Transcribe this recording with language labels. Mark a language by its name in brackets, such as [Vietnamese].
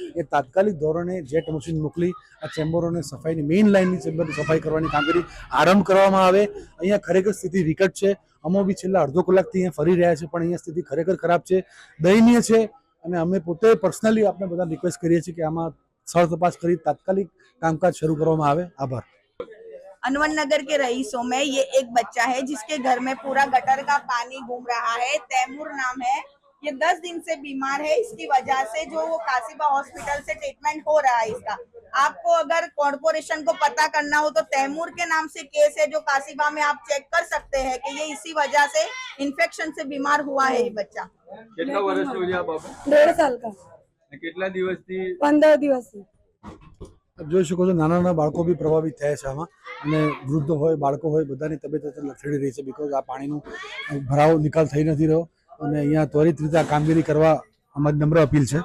[Gujarati] એ તાત્કાલિક ધોરણે jet machine મોકલી આ ચેમ્બરોને સફાઈની મેઇન લાઇનની ચેમ્બરની સફાઈ કરવાની કામગીરી આરંભ કરવામાં આવે. અહીંયા ખરેખર સ્થિતિ વિકટ છે. અમે બી છેલ્લા અડધો કલાકથી અહીંયા ફરી રહ્યા છે, પણ અહીંયા સ્થિતિ ખરેખર ખરાબ છે, દયનીય છે. અને અમે પોતે પર્સનલી આપણે બધા રિક્વેસ્ટ કરીએ છીએ કે આમાં સ્થળ તપાસ કરી તાત્કાલિક કામકાજ શરૂ કરવામાં આવે. આભાર. [Hindi] अनवर नगर के रईसों में ये एक बच्चा है जिसके घर में पूरा गटर का पानी घूम रहा है. तैमूर नाम है. ये 10 दिन से बीमार है. इसकी वजह से जो वो कासिबा हॉस्पिटल से ट्रीटमेंट हो रहा है इसका. आपको अगर कॉर्पोरेशन को पता करना हो तो तैमूर के नाम से केस है जो कासिबा में आप चेक कर सकते हैं कि ये इसी वजह से इन्फेक्शन से बीमार हुआ है ये बच्चा. [Gujarati] કેટલા વર્ષનો છે આ બાબા? [Hindi] 1.5 साल का. [Gujarati] અને કેટલા દિવસથી 15 દિવસ से. આપ જોઈ શકો છો નાના નાના બાળકો બી પ્રભાવિત થયા છે આમાં, અને વૃદ્ધ હોય, બાળકો હોય, બધાની તબિયત અત્યારે લથડી રહી છે. બિકોઝ આ પાણીનું ભરાવ નિકાલ થઈ નથી રહ્યો, અને અહીંયા ત્વરિત રીતે આ કામગીરી કરવા અમારી નમ્ર અપીલ છે.